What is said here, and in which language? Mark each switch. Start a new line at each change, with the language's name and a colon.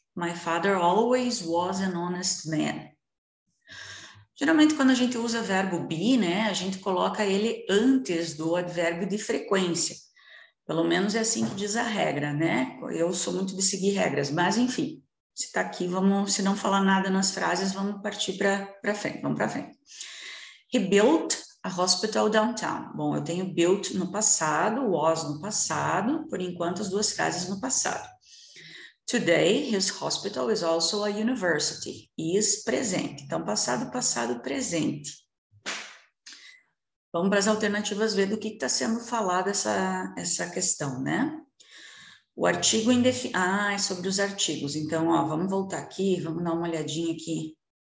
English: My father always was an honest man.
Portuguese: Geralmente, quando a gente usa verbo be, né, a gente coloca ele antes do advérbio de frequência. Pelo menos é assim que diz a regra, né? Eu sou muito de seguir regras, mas enfim, se está aqui, se não falar nada nas frases, vamos partir para frente, vamos para frente.
English: He built a hospital downtown.
Portuguese: Bom, eu tenho built no passado, was no passado, por enquanto as duas frases no passado.
English: Today, his hospital is also a university.
Portuguese: Is presente. Então, passado, passado, presente. Vamos para as alternativas ver do que está sendo falado essa questão, né? O artigo indefinido. É sobre os artigos. Então, ó, vamos voltar aqui, vamos dar uma olhadinha aqui.